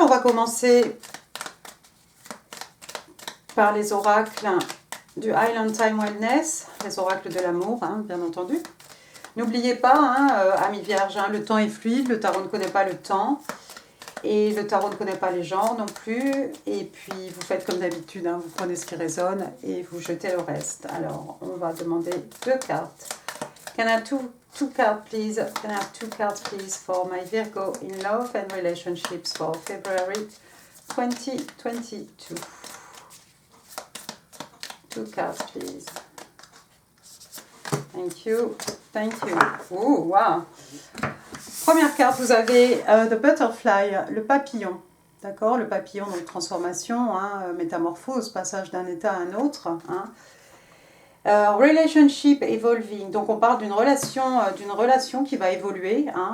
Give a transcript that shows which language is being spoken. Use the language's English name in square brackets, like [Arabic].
[French] On va commencer par les oracles du Island Time Wellness, les oracles de l'amour, bien entendu. N'oubliez pas, amis vierges, le temps est fluide, le tarot ne connaît pas le temps. Et le tarot ne connaît pas les genres non plus. Et puis, vous faites comme d'habitude, vous prenez ce qui résonne et vous jetez le reste. Alors, on va demander 2 cartes. [English] Can I have two cards, please? Can I have 2 cards, please, for my Virgo in love and relationships for February 2022? 2 cards, please. Thank you. Thank you. Oh, wow! [French] Première carte, vous avez The Butterfly, le papillon. D'accord? Le papillon, donc transformation, métamorphose, passage d'un état à un autre. [English] Relationship evolving. [French] Donc on parle d'une relation qui va évoluer.